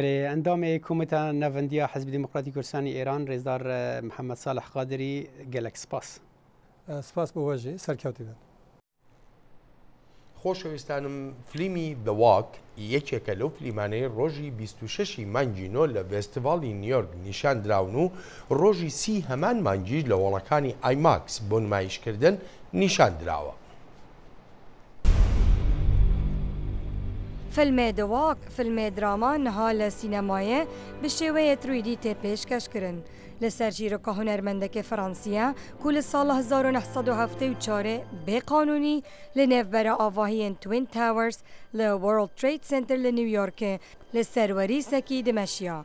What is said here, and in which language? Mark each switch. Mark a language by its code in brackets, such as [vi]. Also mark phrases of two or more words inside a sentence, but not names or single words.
[ku] Endamê Komîta Nevendiya Hizbî Demokratîk Kurdistanê Êran Rêzdar Mihemed Salih Qadirî gelek spas. Spas bi we jî serkewtî bin. [ckb] خۆشەویستانم فلیمی The Walk یەکێکە لەو فلیمانەی ڕۆژی 26 مانگی نۆ لە فێستیڤاڵی نیویۆرک نیشان دراون و ڕۆژی 30 هەمان مانگیش لە وڵەکانی ئایماکس بۆ نمایشکردن نیشان دراوە. [ku] فیلمê The Walk فیلمê drama niha li sînemayê bi şêweyê 3D tê pêşkêşkirin. Li ser çîroka hunermendekê Fransîye ku li sala 1974 bêqanûnî li nêvbera avahiyên Twin Towers li World Trade Center li New Yorkê li serwerîsekî dimeşiya.